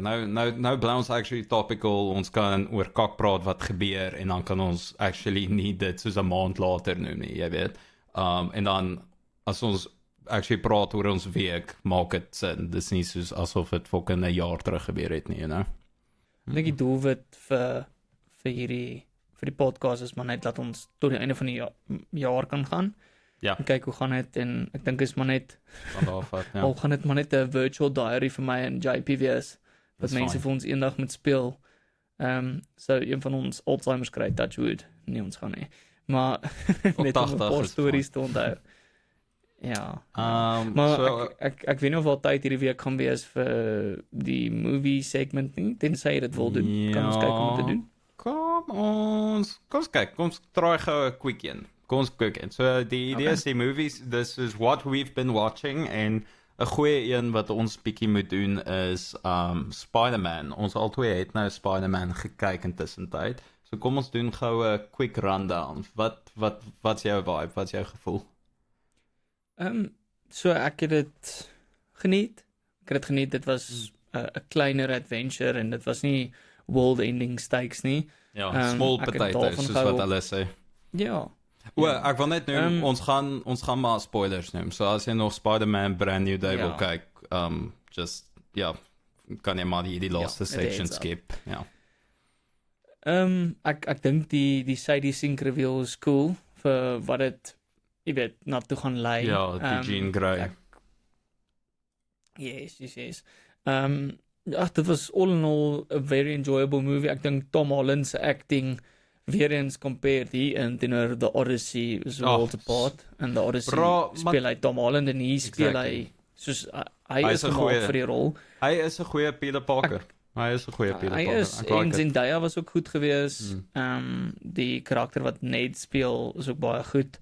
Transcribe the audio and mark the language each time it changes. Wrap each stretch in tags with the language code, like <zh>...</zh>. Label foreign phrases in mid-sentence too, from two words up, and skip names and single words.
<af>Nou bly ons actually topical, ons kan oor kak praat wat gebeur en dan kan ons actually nie dit soos 'n maand later noem nie, jy weet. En dan as ons actually praat oor ons week, maak dit sin. Dis nie soos asof dit fucking 'n jaar terug gebeur het nie,</af> <en>you know.</en> <af>Ek dink die doelwit vir die podcast is maar net dat ons tot die einde van die jaar kan gaan. Ja. En kyk hoe gaan dit, en ek dink is maar net Van daar af, ja. al gaan dit maar net 'n</af> <en>virtual diary</en> <af>vir my en JP wees wat Dis mense fine. vir ons eendag moet speel. So een van ons Alzheimer's kry,</af> <en>touch wood,</en> <af>nie ons gaan nie. Maar net om 'n 80 paar is stories te onthou. Ja. Maar so, ek weet nie of al tyd hierdie week gaan wees vir die movie segment nie, tensy dit wil doen. Kan ons kyk om dit te doen? Kom ons kyk, kom ons try gou 'n quick een. Kom ons quick een. So die idee is die movies,</af> <en>this is what we've been watching,</en> <af>en 'n goeie een wat ons bietjie moet doen is Spider-Man. Ons albei het nou Spider-Man gekyk intussen tyd. So kom ons doen gou 'n</af> <en>quick rundown.</en> <af>Wat's jou vibe? Wat's jou gevoel? So ek het dit geniet. Dit was 'n kleiner adventure en dit was nie</af> <en>world-ending stakes</en> <af>nie. Ja, small ek het potatoes, daarvan soos gehou. wat hulle sê. Ja. Ek wil net noem, ons gaan maar spoilers noem. So as jy nog Spider-Man Brand New Day wil kyk, kan jy maar die laaste met die section</af> <en>heads up.</en> <af>skip. Ja. Ek dink die Sadie Sink reveal is cool vir wat dit, jy weet, na toe gaan lei. Ja, die Jean Grey. Yes. Dit was</af> <en>all in all a very enjoyable movie.</en> <af>Ek dink Tom Holland se acting weer eens compared hier teenoor The Odyssey is</af> <en>worlds apart,</en> <af>en The Odyssey speel hy Tom Holland en hier speel hy soos hy is gemaak vir die rol. Hy is 'n goeie Peter Parker. Hy is 'n goeie Peter Parker. Hy is, en Zendaya was ook goed geweest. Die karakter wat Ned speel is ook baie goed.</af>